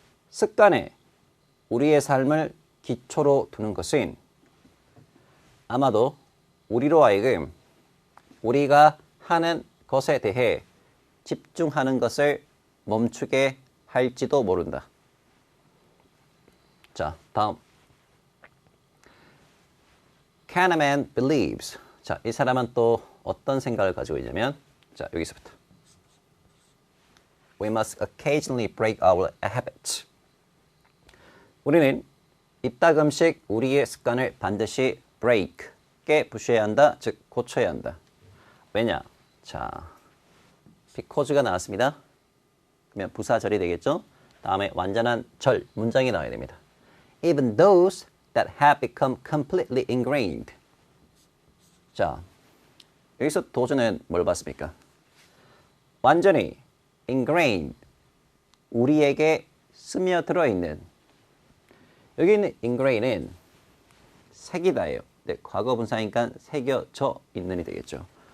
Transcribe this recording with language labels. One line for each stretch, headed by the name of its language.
Korean: 습관에 우리의 삶을 기초로 두는 것은 아마도 우리로 하여금 우리가 하는 것에 대해 집중하는 것을 멈추게 할지도 모른다. 자, 다음.
English: Kahneman believes.
Korean: 자, 이 사람은 또 어떤 생각을 가지고 있냐면, 자, 여기서부터.
English: We must occasionally break our habits.
Korean: 우리는 이따금씩 우리의 습관을 반드시 break, 깨부셔야 한다, 즉 고쳐야 한다. 왜냐? 자, because가 나왔습니다. 그러면 부사절이 되겠죠? 다음에 완전한 절, 문장이 나와야 됩니다.
English: Even those that have become completely ingrained.
Korean: 자, 여기서 도주는 뭘 봤습니까? 완전히 ingrained, 우리에게 스며들어 있는. 여기 있는 ingrain은 새기다예요. 네, 과거 분사니까 새겨져 있는이 되겠죠.